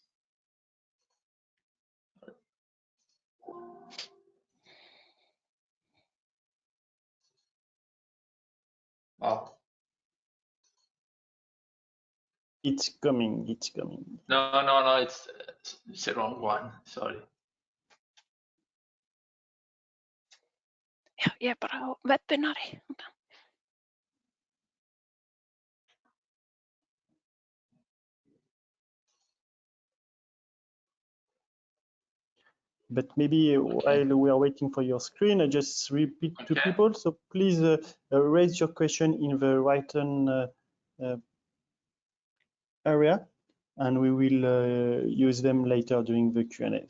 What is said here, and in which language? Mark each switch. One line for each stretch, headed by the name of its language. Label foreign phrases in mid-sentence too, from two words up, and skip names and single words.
English: Oh. It's coming, it's coming. No, it's the wrong one. Sorry.
Icelandic: Já, ég er bara á webinari.
English: But maybe while we are waiting for your screen, I just repeat to people. So please raise your question in the right-hand area, and we will use them later during the Q&A.